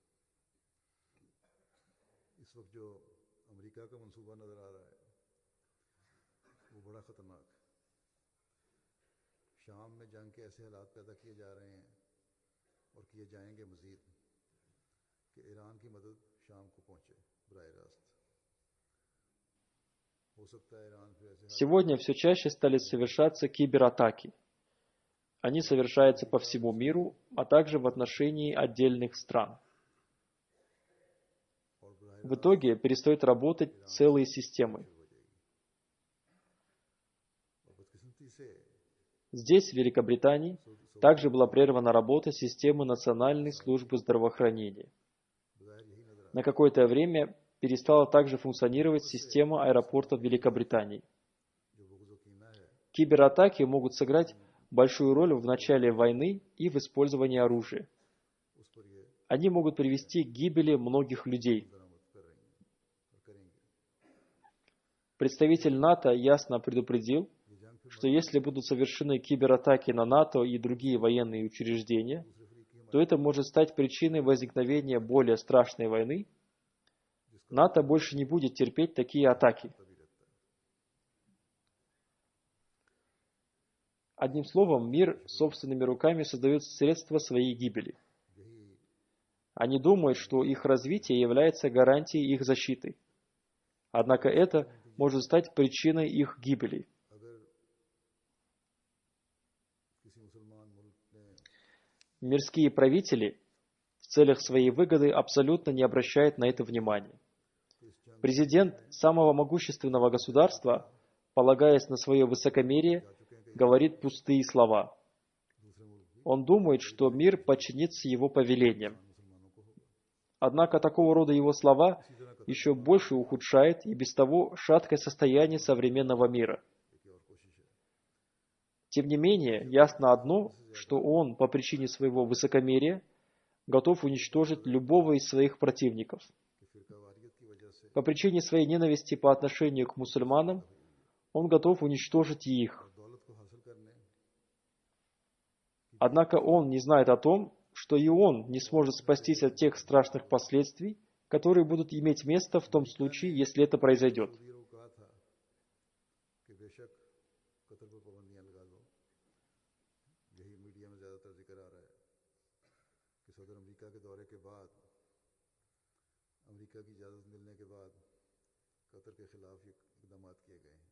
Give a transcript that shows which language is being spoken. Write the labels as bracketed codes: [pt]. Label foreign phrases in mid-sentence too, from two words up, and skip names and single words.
[ur] اس وقت جو امریکہ کا منصوبہ نظر آ رہا ہے وہ بڑا خطرناک ہے. شام میں جنگ کے ایسے حالات پیدا کیے جا رہے ہیں اور کیے جائیں گے مزید کہ ایران کی مدد شام کو پہنچے براہ راست. ہو سکتا ہے ایران پھر ایسے [ru] Сегодня все чаще стали совершаться кибератаки. Они совершаются по всему миру, а также в отношении отдельных стран. [ur] اور براہ [ru] В итоге перестают работать целые системы. [ur] ہو جائے گی۔ اور بدقسمتی سے [ru] Здесь, в Великобритании, также была прервана работа системы Национальной службы здравоохранения. [ur] بظاہر یہی نظر [ru] На какое-то время перестала также функционировать система аэропортов Великобритании. [ur] جو بغض و کینہ ہے [ru] Кибератаки могут сыграть большую роль в начале войны и в использовании оружия. [ur] اس پر یہ [ru] Они могут привести к гибели многих людей. [ur] درآمد کر رہی ہیں اور کریں گے. [ru] Представитель НАТО ясно предупредил, [ur] یہ جنگ پھر [ru] что если будут совершены кибератаки на НАТО и другие военные учреждения, [ur] دوسرے فریق کی [ru] то это может стать причиной возникновения более страшной войны. НАТО больше не будет терпеть такие атаки. [ur] تبھی رہتا ہے. [ru] Одним словом, мир собственными руками создает средства своей гибели. [ur] यही [ru] Они думают, что их развитие является гарантией их защиты. Однако это может стать причиной их гибели. [ur] اگر کسی مسلمان ملک نے [ru] Мирские правители в целях своей выгоды абсолютно не обращают на это внимания. Президент самого могущественного государства, полагаясь на свое высокомерие, говорит пустые слова. [ur] دوسرے ملک بھی [ru] Он думает, что мир подчинится его повелениям. [ur] مسلمانوں کو ہوگا. [ru] Однако такого рода его слова еще больше ухудшают и без того шаткое состояние современного мира. [ur] ایک اور کوشش ہے [ru] Тем не менее, ясно одно, что он, по причине своего высокомерия, готов уничтожить любого из своих противников. [ur] کہ فرقہ واریت کی وجہ سے [ru] По причине своей ненависти по отношению к мусульманам, он готов уничтожить и их. [ur] دولت کو حاصل کرنے [ru] Однако он не знает о том, что и он не сможет спастись от тех страшных последствий, которые будут иметь место в том случае, если это произойдет. [ur] سعودیوں کو کہا تھا کہ بیشک قطر پر پابندیاں لگا دو. یہی میڈیا میں زیادہ تر ذکر آ رہا ہے کہ صدر امریکہ کے دورے کے بعد، امریکہ کی اجازت ملنے کے بعد قطر کے خلاف یہ اقدام کیے گئے ہیں.